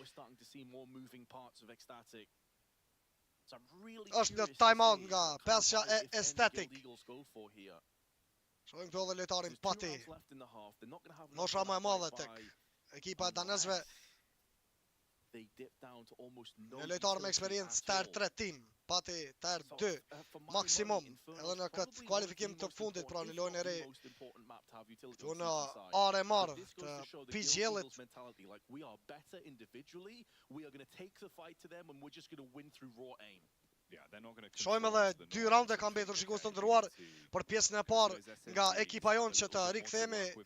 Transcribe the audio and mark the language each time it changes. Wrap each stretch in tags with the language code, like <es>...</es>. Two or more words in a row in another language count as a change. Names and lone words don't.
<sq>Është në timeout nga pesja e ECSTATIC. Shohim këto dhe lojtarin Pati. Mosha më e madhe tek ekipa e danezve. Një lojtar me eksperiencë</sq> <en>tier 3 team.</en> <sq>Pati tier 2 maksimum. Edhe në këtë kualifikim të fundit, pra në lojën e re, këtu në RMR të PGL-it. Shohim edhe 2 raunde kanë mbetur shikues të nderuar për pjesën e parë nga ekipa jonë që të rikthehemi.</sq>